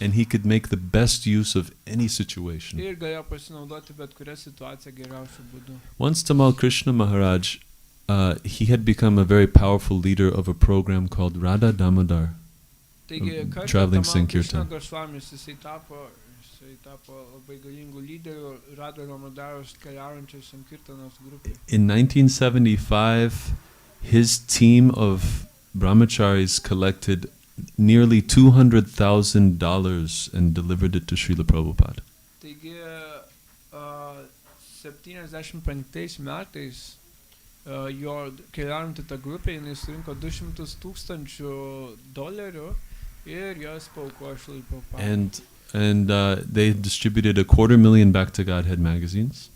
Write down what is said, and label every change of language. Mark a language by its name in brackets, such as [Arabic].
[English] And he could make the best use of any situation. [Lithuanian] Ir galėjo pasinaudoti bet kurią situaciją geriausiu būdu. [English] Once Tamal Krishna Maharaj, he had become a very powerful leader of a program called Radha Damodar. [Lithuanian] Taigi, [English] Traveling [Lithuanian] Tamal Krishna Goswamis jisai tapo Jisai tapo labai galingų lyderių, rado Ramadaros keliaujančios sankirtanos grupė. [English] In 1975, his team of brahmacharis collected nearly $200,000 and delivered it to Srila Prabhupada. [Lithuanian] Taigi 75 metais jo keliaujantį tą grupę, jinai surinko $200,000 ir jos paaukojo Šrilai Prabhupadai. [English] And they distributed 250,000 Back to Godhead magazines.